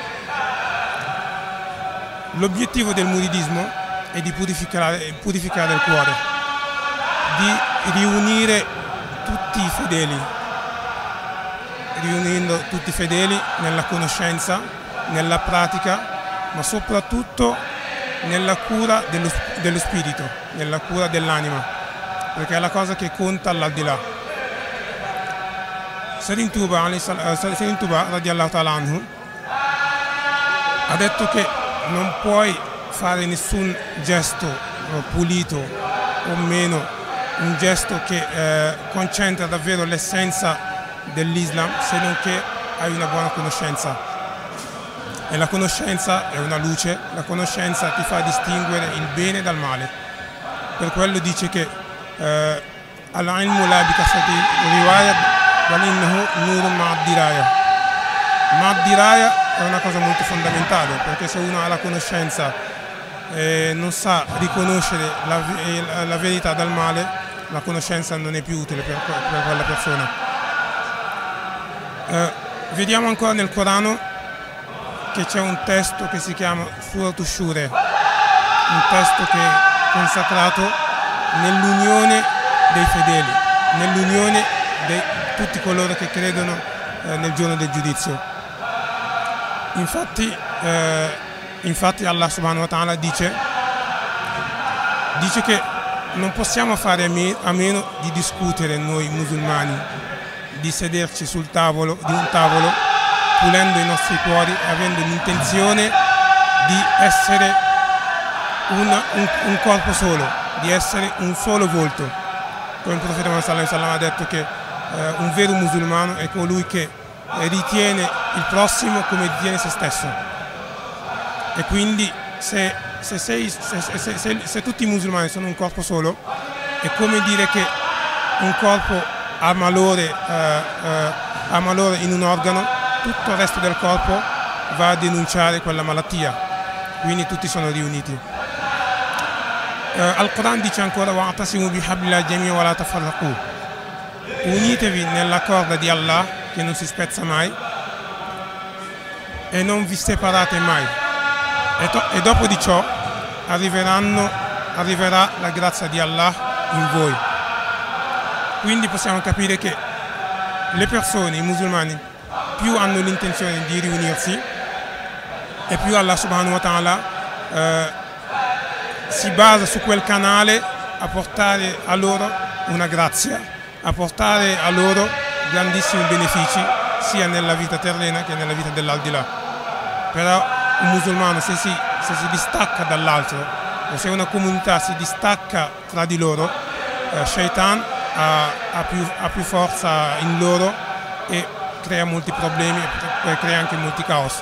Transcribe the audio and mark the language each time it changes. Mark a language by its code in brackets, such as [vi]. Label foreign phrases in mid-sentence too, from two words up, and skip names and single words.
[it] L'obiettivo del muridismo è di purificare il cuore, di riunire tutti i fedeli, riunendo tutti i fedeli nella conoscenza, nella pratica, ma soprattutto nella cura dello spirito, nella cura dell'anima, perché è la cosa che conta all'aldilà. Serigne Touba [ar] رضي الله تعالى عنه [it] ha detto che non puoi fare nessun gesto pulito o meno, un gesto che concentra davvero l'essenza dell'Islam, se non che hai una buona conoscenza. E la conoscenza è una luce, la conoscenza ti fa distinguere il bene dal male. Per quello dice che [ar] العلم لا بكثرة الرواية بل إنه نور مع الدراية. مع الدراية [it] è una cosa molto fondamentale, perché se uno ha la conoscenza e non sa riconoscere la verità dal male, la conoscenza non è più utile per quella persona. Vediamo ancora nel Corano che c'è un testo che si chiama Surat Ash-Shura, un testo che è consacrato nell'unione dei fedeli, nell'unione di tutti coloro che credono nel giorno del giudizio. Infatti Allah [ar] سبحانه وتعالى [it] dice che non possiamo fare a meno di discutere noi musulmani, di sederci di un tavolo, pulendo i nostri cuori e avendo l'intenzione di essere un corpo solo, di essere un solo volto. Come il profeta Muhammad [ar] صلى الله عليه وسلم [it] ha detto che un vero musulmano è colui che ritiene il prossimo come ritiene se stesso. E quindi se tutti i musulmani sono un corpo solo, è come dire che un corpo ha malore in un organo, tutto il resto del corpo va a denunciare quella malattia, quindi tutti sono riuniti. [ar] Al-Quran [it] dice ancora [ar] واعتصموا بحبل الله جميعا ولا تفرقوا. [it] Unitevi nella corda di Allah che non si spezza mai e non vi separate mai. E dopo di ciò arriverà la grazia di Allah in voi. Quindi possiamo capire che le persone, i musulmani, più hanno l'intenzione di riunirsi e più Allah [ar] سبحانه وتعالى [it] si basa su quel canale a portare a loro una grazia, a portare a loro grandissimi benefici sia nella vita terrena che nella vita dell'aldilà. Però un musulmano se si distacca dall'altro, o se una comunità si distacca tra di loro, Shaitan ha più forza in loro e crea molti problemi e crea anche molti caos.